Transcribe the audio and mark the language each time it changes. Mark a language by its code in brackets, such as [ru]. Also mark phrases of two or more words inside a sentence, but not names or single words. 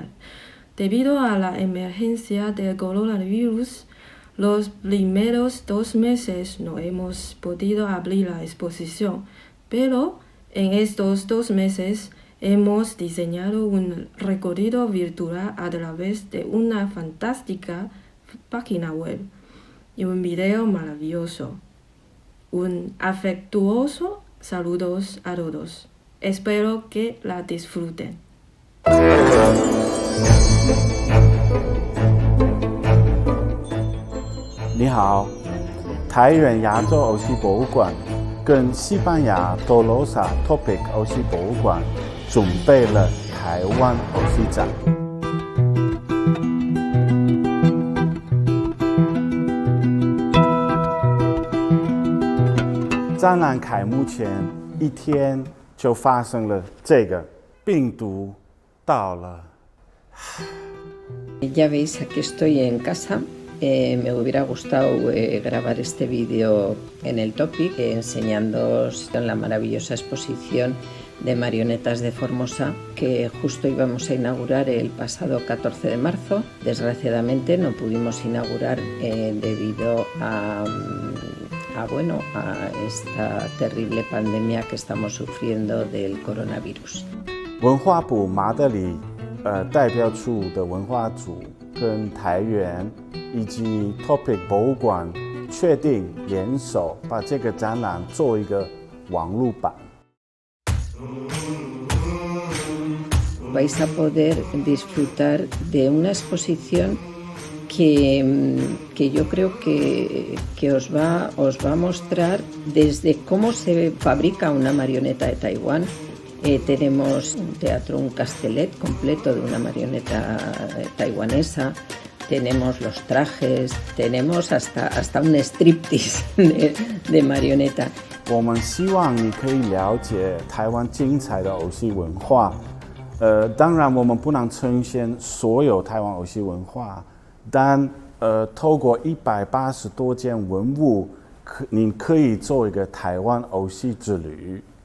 [es] Debido a la emergencia del coronavirus, los primeros 2 meses no hemos podido abrir la exposición, pero en estos 2 meses hemos diseñado un recorrido virtual a través de una fantástica página web y un video maravilloso. Un afectuoso saludos a todos. Espero que la disfruten. [zh] 你好，台远亚洲偶戏博物馆跟西班牙多罗萨 Topic 偶戏博物馆准备了台湾偶戏展。展览开幕前1天就发生了这个病毒到了。 [es] Ya veis, aquí estoy en casa. Me hubiera gustado grabar este vídeo en el Topic, enseñándoos la maravillosa exposición de marionetas de Formosa que justo íbamos a inaugurar el pasado 14 de marzo. Desgraciadamente no pudimos inaugurar debido a esta terrible pandemia que estamos sufriendo del coronavirus. [zh] 文化部马德里代表处的文化组跟台原以及 Topic 博物馆确定联手把这个展览做一个网络版。 [es] Vais a poder disfrutar de una exposición que yo creo que os va a mostrar desde cómo se fabrica una marioneta de Taiwán. Tenemos un teatro, un castellet completo de una marioneta taiwanesa, tenemos los trajes, tenemos hasta un striptease de marioneta. [zh] 我们希望你可以了解台湾精彩的偶戏文化。当然我们不能呈现所有台湾偶戏文化，但透过180多件文物，你可以做一个台湾偶戏之旅。